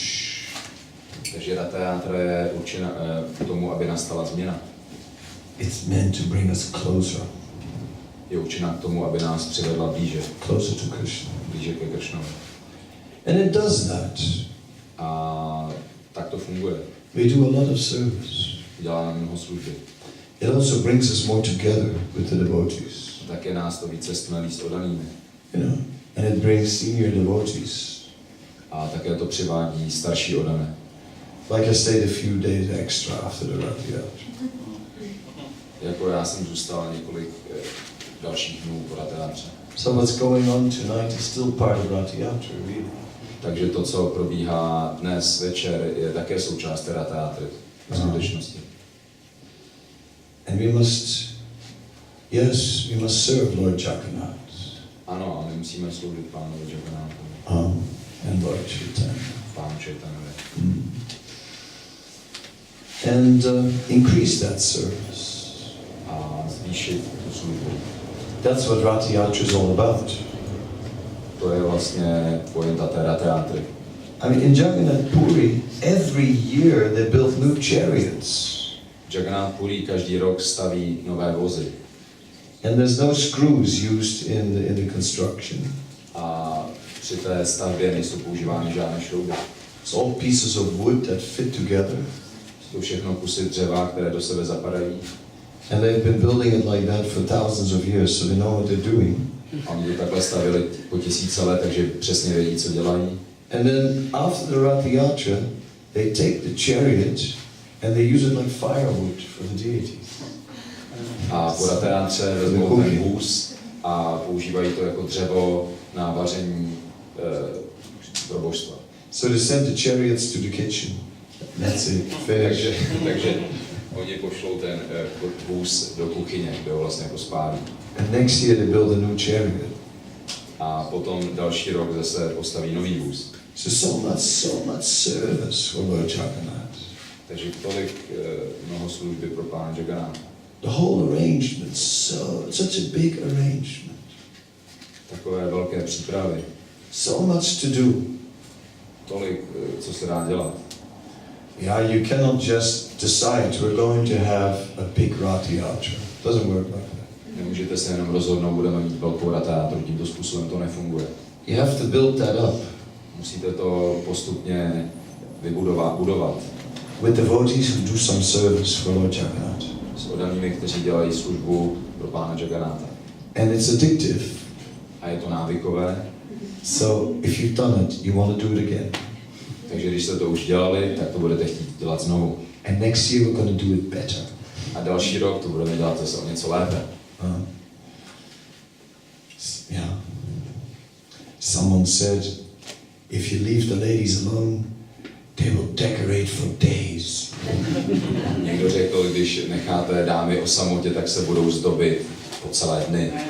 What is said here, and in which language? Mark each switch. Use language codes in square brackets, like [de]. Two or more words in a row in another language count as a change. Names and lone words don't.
[cs] Takže Ratha Yatra je určena k tomu, aby nastala změna. [en] It's meant to bring us closer. [cs] Je určena k tomu, aby nás přivedla blíže. [en] Closer to Krishna. [cs] Blíže ke Krishnovi. [en] And it does that. [cs] A tak to funguje. [en] We do a lot of service. [cs] Děláme mnoho služby. [en] It also brings us more together with the devotees. [cs] Také nás to více stmelí s odanými. [en] You know, and it brings senior devotees. [cs] A také to přivádí starší odané. [en] Like I stayed a few days extra after the Ratha Yatra. [cs] Jako já jsem zůstal několik dalších dnů po Ratha Yatře. [en] So what's going on tonight is still part of Ratha Yatra, really. [cs] Takže to, co probíhá dnes večer, je také součást Ratha Yatry v skutečnosti. [en] And we must serve Lord Jagannath. [cs] Ano, a my musíme sloužit Pánovi Jagannathovi. [en] And Lord Chaitanya. [cs] Pánu Chaitanovi. [en] And increase that service. [cs] A zvýšit tu službu. [en] That's what Ratha Yatra is all about. [cs] To je vlastně pointa té Ratha Yatry. [en] I mean, in Jagannath Puri, every year they build new chariots. [cs] Jagannath Puri každý rok staví nové vozy. [en] And there's no screws used in the construction. [cs] A při té stavbě nejsou používány žádné šrouby. [en] It's all pieces of wood that fit together. [cs] Jsou všechno kusy dřeva, které do sebe zapadají. [en] And they've been building it like that for thousands of years, so they know what they're doing. [cs] A oni to takhle stavili po tisíce let, takže přesně vědí, co dělají. [en] And then after the Ratha Yatra, they take the chariot and they use it like firewood for the deities. [cs] A po Ratha Yatře vezmou ten vůz a používají to jako dřevo na vaření pro božstva. [en] So they send the chariots to the kitchen. That's it. Finish. [cs] takže oni pošlou ten vůz do kuchyně, kde ho vlastně jako spálí. [en] And next year they build a new chariot. [cs] A potom další rok zase postaví nový vůz. [en] So much service for Lord Jagannath. [cs] Takže tolik mnoho služby pro Pána Jagannatha. [en] The whole arrangement, such a big arrangement. [cs] Takové velké přípravy. [en] So much to do. [cs] Tolik, co se dá dělat. [en] Yeah, you cannot just decide we're going to have a big Ratha Yatra. Doesn't work like that. [cs] Nemůžete se jenom rozhodnout, budeme mít velkou Ratha Yatru, tímto způsobem to nefunguje. [en] You have to build that up. [cs] Musíte to postupně budovat. [en] With devotees who do some service for Lord Jagannath. [cs] S odanými, kteří dělají službu pro Pána Jagannatha. [en] And it's addictive. [cs] A je to návykové. [en] So if you've done it, you want to do it again. [cs] Takže když jste to už dělali, tak to budete chtít dělat znovu. [en] And next year we're going to do it better. [cs] A další rok to budeme dělat zase o něco lépe. [en] Yeah. Someone said, if you leave the ladies alone, they will decorate for days. [cs] Někdo řekl, když necháte dámy o samotě, tak se budou zdobit po celé dny.